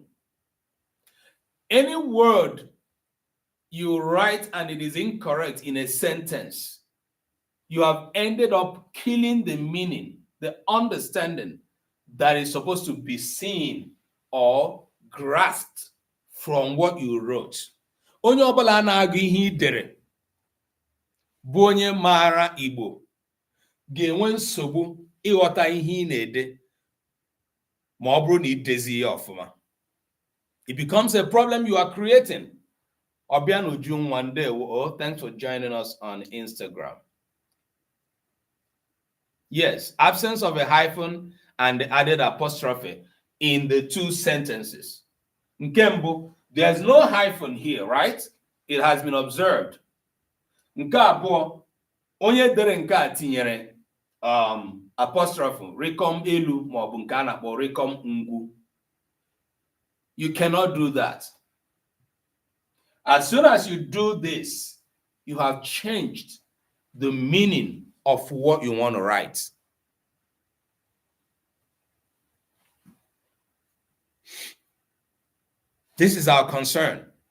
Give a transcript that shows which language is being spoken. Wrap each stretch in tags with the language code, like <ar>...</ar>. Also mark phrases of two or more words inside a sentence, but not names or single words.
<en>Any word you write and it is incorrect in a sentence, you have ended up killing the meaning, the understanding that is supposed to be seen or grasped from what you wrote.</en> <ig>Onye ọbụla na-agụ ihe idere bụ onye maara Igbo ga-enwe nsogbu ịghọta ihe ị na-ede ma ọ bụrụ na idezi ya ọfụma.</ig> <en>It becomes a problem you are creating. Obiano June one day. Oh, thanks for joining us on Instagram. Yes, absence of a hyphen and the added apostrophe in the two sentences. Nkembo, there's no hyphen here, right? It has been observed.</en> <ig>Nke abụọ, onye dere nke a tinyere apostrophe, rekom elu maọbụ nke a na-akpọ rekom ngwu.</ig> <en>You cannot do that. As soon as you do this, you have changed the meaning of what you want to write. This is our concern.</en>